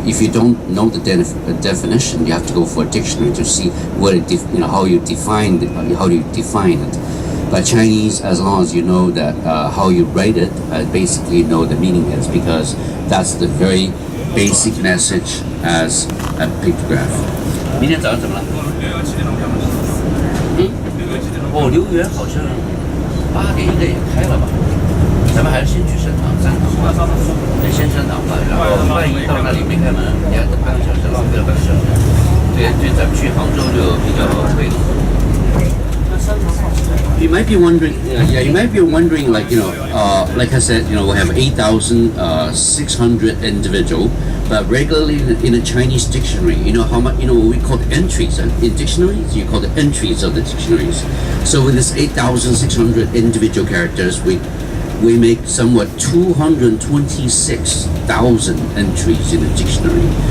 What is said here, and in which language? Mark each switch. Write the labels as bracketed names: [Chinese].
[English] If you don't know the definition, you have to go for a dictionary to see what it, how you define it. But Chinese, as long as you know that how you write it, basically know the meaning is, because that's the very basic message as a pictograph. [Chinese] 明天早上怎么了？留园好像8点应该也开了吧？咱们还是先去商场，先商场吧。然后万一到那里没开门，你还等半个小时，浪费了半个小时。对，咱们去杭州就比较贵了。 [English] You might be wondering, like like I said, we have 8,600 individual, but regularly in a Chinese dictionary, how much, what we call the entries in dictionaries. You call the entries of the dictionaries. So with this 8,600 individual characters, we make somewhat 226,000 entries in a dictionary.